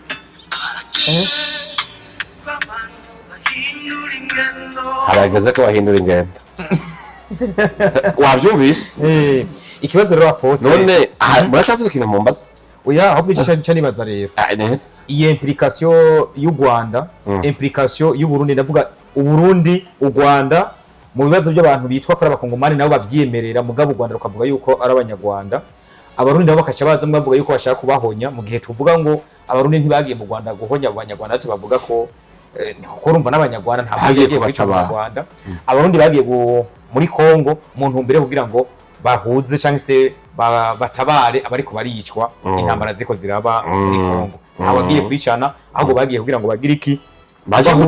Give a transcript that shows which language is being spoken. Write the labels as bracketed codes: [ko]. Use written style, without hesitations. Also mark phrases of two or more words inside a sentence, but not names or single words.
[rw] harageze ko bahindura ingendo wabyumvise ikibazo rero apote none murashavuze ikintu mu mbaza oya ahubwo icyo nibaza rero iyi implication y'u Rwanda implication y'u Burundi ndavuga u Burundi u Rwanda mu bibazo by'abantu bitwa ko [rn] abakongomani nabo babyemerera mugabo u Rwanda rukavuga yuko ari abanyarwanda abarundi nabo bakaca baza bavuga yuko bashaka kubahonya mu gihe tuvuga ngo abarundi ntibagiye mu Rwanda guhonya abanyarwanda ati bavuga ko ko urumva n'abanyarwanda ntabwo bagiye kwica mu Rwanda abarundi bagiye muri Kongo mu ntumbere kugira ngo bahuze cyangwa se batabare abariko baricwa intambara ziko ziraba muri Kongo abagiye kwicana ahubwo bagiye kugira ngo bagire iki